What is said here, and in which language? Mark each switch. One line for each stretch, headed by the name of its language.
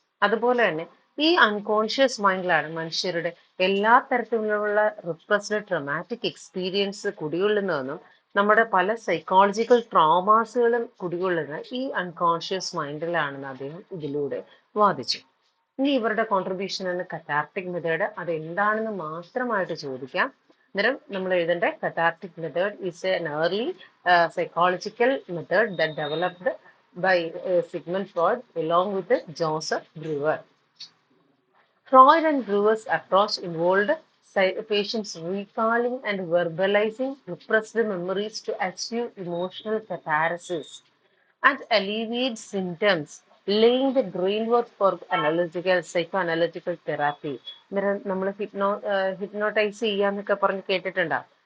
Malayalam: അതുപോലെ തന്നെ ഈ അൺകോൺഷ്യസ് മൈൻഡിലാണ് മനുഷ്യരുടെ എല്ലാ തരത്തിലുള്ള റിപ്രസ്ഡ് ട്രോമാറ്റിക് എക്സ്പീരിയൻസ് കുടികൊള്ളുന്നതെന്നും നമ്മുടെ പല സൈക്കോളജിക്കൽ ട്രോമാസുകളും കുടികൊള്ളുന്ന ഈ അൺകോൺഷ്യസ് മൈൻഡിലാണെന്ന് അദ്ദേഹം ഇതിലൂടെ വാദിച്ചു. ഇനി ഇവരുടെ കോൺട്രിബ്യൂഷൻ ആണ് കഥാർട്ടിക് മെത്തേഡ്. അത് എന്താണെന്ന് മാത്രമായിട്ട് ചോദിക്കാം. അന്നേരം നമ്മൾ എഴുതേണ്ട
English: Cathartic method is an early psychological method that developed by Sigmund Freud along with Joseph Breuer. Freud and Breuer's approach involved patients recalling and verbalizing repressed memories to achieve emotional catharsis and alleviate symptoms, laying the groundwork for psychoanalytical therapy.
Malayalam: നമ്മൾ hypnotise ചെയ്യാന്നൊക്കെ പറഞ്ഞ് കേട്ടിട്ടുണ്ടാവും.